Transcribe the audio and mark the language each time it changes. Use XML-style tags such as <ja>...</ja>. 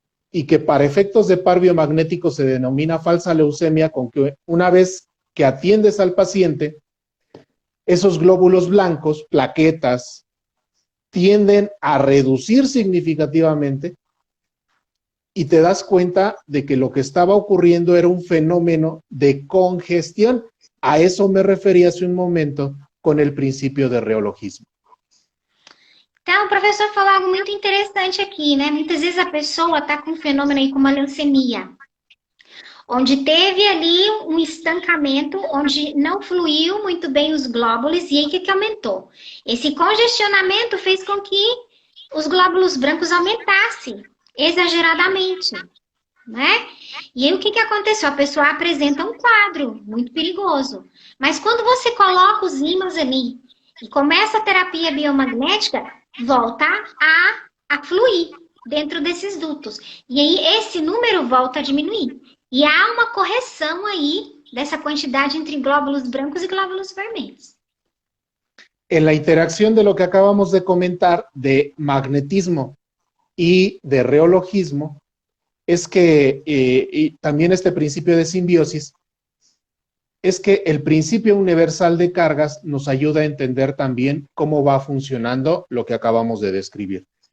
<es>y que para efectos de par biomagnético se denomina falsa leucemia, con que una vez que atiendes al paciente, esos glóbulos blancos, plaquetas, tienden a reducir significativamente y te das cuenta de que lo que estaba ocurriendo era un fenómeno de congestión. A eso me refería hace un momento con el principio de reologismo.</es> <pt>Então, o professor falou algo muito interessante aqui, né? Muitas vezes a pessoa está com um fenômeno aí como a leucemia, onde teve ali um estancamento, onde não fluiu muito bem os glóbulos, e aí o que aumentou? Esse congestionamento fez com que os glóbulos brancos aumentassem exageradamente, né? E aí o que aconteceu? A pessoa apresenta um quadro muito perigoso. Mas quando você coloca os ímãs ali e começa a terapia biomagnética, volta a fluir dentro desses dutos. E aí esse número volta a diminuir. E há uma correção aí dessa quantidade entre glóbulos brancos e glóbulos vermelhos.</pt> <es>En la interacción de lo que acabamos de comentar de magnetismo y de reologismo, es que y también este principio de simbiosis, es que el principio universal de cargas nos ayuda a entender también cómo va funcionando lo que acabamos de describir.</es>